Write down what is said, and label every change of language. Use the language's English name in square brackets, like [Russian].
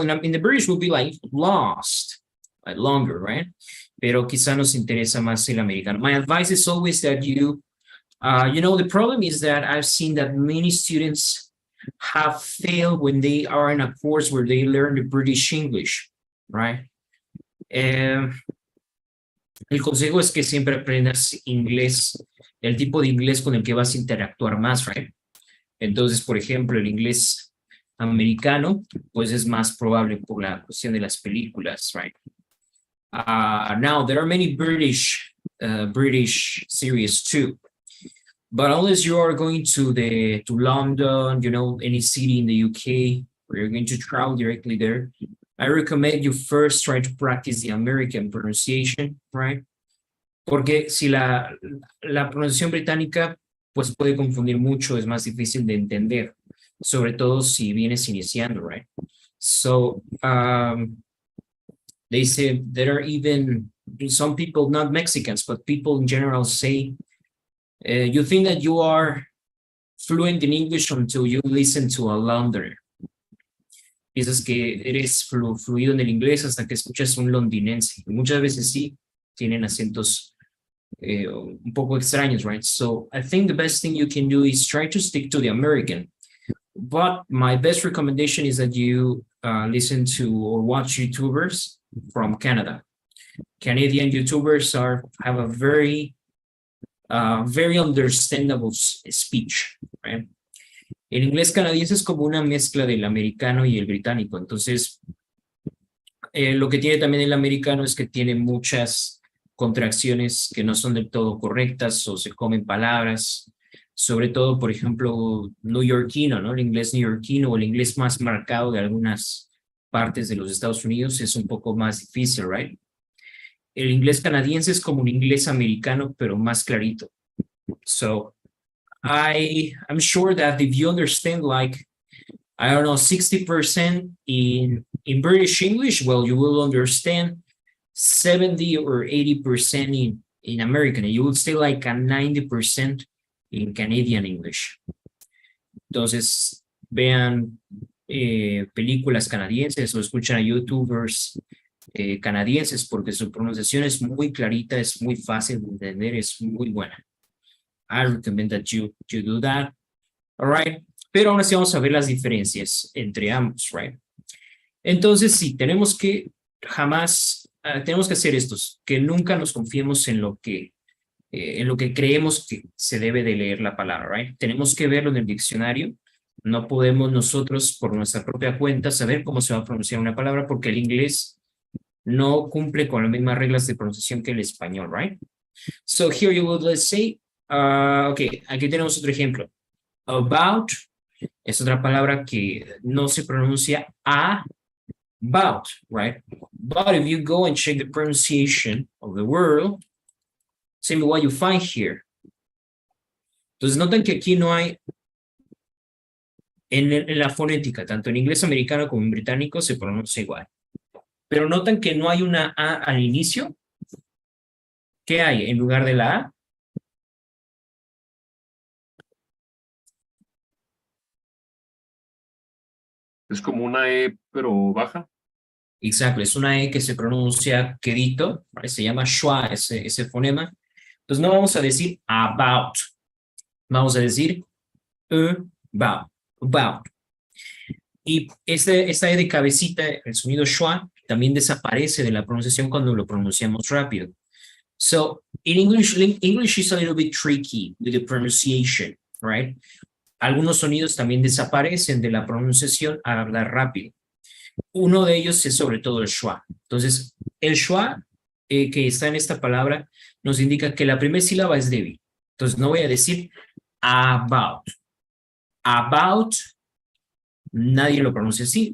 [English] In the British would be like lost. Like longer, right? [Spanish] Pero quizá nos interesa más el americano. [English] My advice is always that you know, the problem is that I've seen that many students have failed when they are in a course where they learn the British English, right? [Spanish] El consejo es que siempre aprendas inglés, el tipo de inglés con el que vas a interactuar más, [English] right? [Spanish] Entonces, por ejemplo, el inglés americano, pues es más probable por la cuestión de las películas, [English] right? Now, there are many British series too. But unless you are going to London, you know, any city in the UK, or you're going to travel directly there, I recommend you first try to practice the American pronunciation, right? [Spanish] Porque si la pronunciación británica, pues puede confundir mucho, es más difícil de entender, sobre todo si vienes iniciando, [English] right? So, they say there are even some people, not Mexicans, but people in general say, you think that you are fluent in English until you listen to a Londoner. [Spanish] Piensas que eres fluido en el inglés hasta que escuchas un londinense. Y muchas veces sí, tienen acentos un poco extraños, [English] right? So I think the best thing you can do is try to stick to the American. But my best recommendation is that you listen to or watch YouTubers from Canada. Canadian YouTubers have a very understandable speech, right? [Spanish] El inglés canadiense es como una mezcla del americano y el británico. Entonces, lo que tiene también el americano es que tiene muchas contracciones que no son del todo correctas o se comen palabras. Sobre todo, por ejemplo, neoyorquino, ¿no? El inglés neoyorquino o el inglés más marcado de algunas partes de los Estados Unidos es un poco más difícil, [English] right? [Spanish] El inglés canadiense es como un inglés americano, pero más clarito. [English] So, I'm sure that if you understand like, I don't know, 60% in British English, well, you will understand 70 or 80% in American, and you will stay like a 90% in Canadian English. [Spanish] Entonces, vean películas canadienses o escuchan a YouTubers canadienses porque su pronunciación es muy clarita, es muy fácil de entender, es muy buena. [English] I recommend that you do that. All right. [Spanish] Pero aún así vamos a ver las diferencias entre ambos, [English] right? [Spanish] Entonces, sí, tenemos que hacer estos, que nunca nos confiemos en lo que creemos que se debe de leer la palabra, right? Tenemos que verlo en el diccionario. No podemos nosotros, por nuestra propia cuenta, saber cómo se va a pronunciar una palabra porque el inglés no cumple con las mismas reglas de pronunciación que el español, [English] right? So here you would, let's say, okay, [Spanish] aquí tenemos otro ejemplo. About es otra palabra que no se pronuncia about, [English] right? But if you go and check the pronunciation of the word, tell me what you find here. [Spanish] Entonces notan que aquí no hay, en la fonética, tanto en inglés americano como en británico se pronuncia igual. Pero notan que no hay una A al inicio. ¿Qué hay en lugar de la A? Es como una E, pero baja. Exacto, es una E que se pronuncia quedito, ¿vale? Se llama schwa, ese fonema. Entonces no vamos a decir about, vamos a decir about. Y esta E de cabecita, el sonido schwa, también desaparece de la pronunciación cuando lo pronunciamos rápido. [English] So in English is a little bit tricky with the pronunciation, right? [Spanish] Algunos sonidos también desaparecen de la pronunciación al hablar rápido. Uno de ellos es sobre todo el schwa. Entonces, el schwa que está en esta palabra nos indica que la primera sílaba es débil. Entonces, no voy a decir about. About, nadie lo pronuncia así.